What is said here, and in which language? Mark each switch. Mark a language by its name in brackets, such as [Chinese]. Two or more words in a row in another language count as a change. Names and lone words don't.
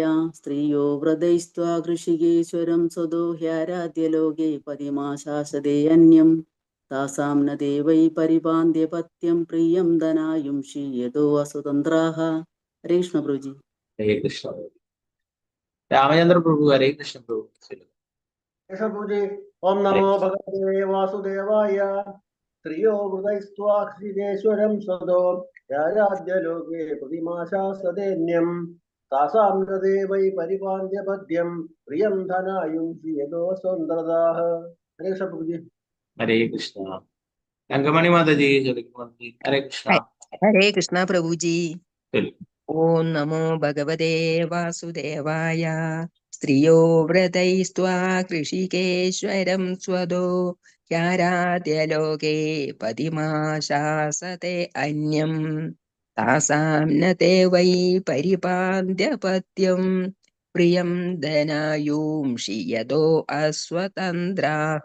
[Sanskrit] സ്ത്രീയോ വ്രതൈസ്ത്വാ ഋഷികേശ്വരം സ്വതോ ഹ്യാരാധ്യലോകേ പതിമാശാസദേ അന്യം താസാം ന ദേവൈ പരിപാന്ത്യ പത്യം പ്രിയം ധനായുംഷി യതോ അസ്വതന്ത്രാഃ. [Malayalam] ഹരേ കൃഷ്ണ പ്രഭുജി. ഹരേ കൃഷ്ണ. രാമചന്ദ്ര പ്രഭു ഹരേ കൃഷ്ണ പ്രഭു ചൊല്ലു. [Sanskrit] पूजे। ओम नमो भगवते वासुदेवाय। स्त्रियो हृदयस्त्वा ऋषिकेश्वरं सदो याराध्यलोके प्रतिमाशा सदेन्यं तासां न देवै परिपाल्य पद्यं प्रियं धनायुंसि यतो स्वतन्त्रताः। हरे कृष्ण प्रभु जी। [Malayalam] ഹരേ കൃഷ്ണ. രംഗമണി മാതാജി ചൊല്ലിക്കോളൂ. ഹരേ കൃഷ്ണ. ഹരേ കൃഷ്ണ പ്രഭുജി. ചൊല്ലു. [Sanskrit] ഓം നമോ ഭഗവതേ വാസുദേവായ. സ്ത്രിയോ വ്രതൈസ്ത്വാ ഋഷികേശ്വരം സ്വദോ ഹ്യാരാധ്യലോകേ പതിമാശാസത്തെ അന്യം താസാം ന തേ വൈ പരിപാന്ത്യപത്യം പ്രിയം ധനായൂംഷി യതോ അസ്വതന്ത്രാഃ.